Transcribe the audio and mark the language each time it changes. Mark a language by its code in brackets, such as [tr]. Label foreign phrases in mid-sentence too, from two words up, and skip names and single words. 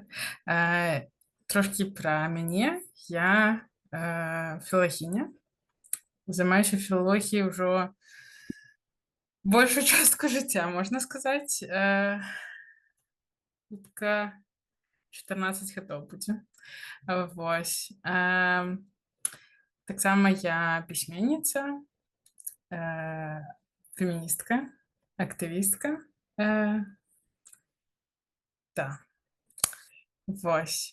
[uk] Трошки про мене. Я філологиня. Займаюся філологією вже більшу частку життя, можна сказати. [be] Така 14 гадоў будзе. Вось. Таксама я пісьменніца, феміністка, актывістка. Да. Вось.